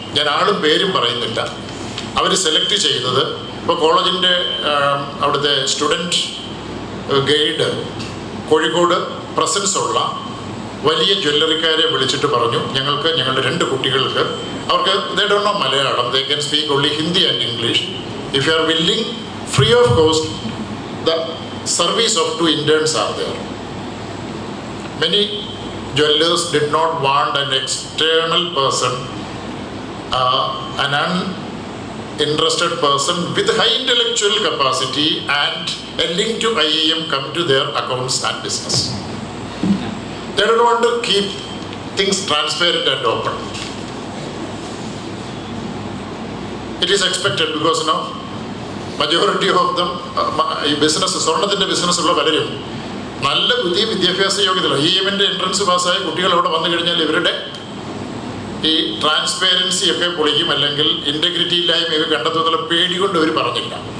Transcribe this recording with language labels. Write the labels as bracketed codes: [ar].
[ml] ഞാൻ ആളും പേരും പറയുന്നില്ല. അവർ സെലക്ട് ചെയ്തത്, ഇപ്പോൾ കോളേജിൻ്റെ അവിടുത്തെ സ്റ്റുഡൻറ്റ് ഗൈഡ് കോഴിക്കോട് പ്രസൻസ് ഉള്ള വലിയ ജ്വല്ലറിക്കാരെ വിളിച്ചിട്ട് പറഞ്ഞു, ഞങ്ങൾക്ക് ഞങ്ങളുടെ 2 കുട്ടികൾക്ക്, അവർക്ക് [en] They don't know Malayalam, they can speak only Hindi and English. If you are willing, free of cost, the service of 2 interns are there. Many jewelers did not want an external person, an uninterested person with high intellectual capacity and a link to IIM come to their accounts and business. They don't want to keep things transparent and open. It is expected because majority of them [ml] ഈ business, സ്വർണത്തിൻ്റെ ബിസിനസ്സുള്ള പലരും നല്ല ബുദ്ധി വിദ്യാഭ്യാസ യോഗ്യതയുള്ള IIM-ൻ്റെ entrance പാസ്സായ കുട്ടികൾ അവിടെ വന്നു കഴിഞ്ഞാൽ ഇവരുടെ ഈ ട്രാൻസ്പെറൻസി ഒക്കെ പൊളിക്കും, അല്ലെങ്കിൽ ഇൻറ്റഗ്രിറ്റി ഇല്ലായ്മയൊക്കെ കണ്ടെത്തുന്നുള്ള പേടി കൊണ്ട് അവർ പറഞ്ഞില്ല.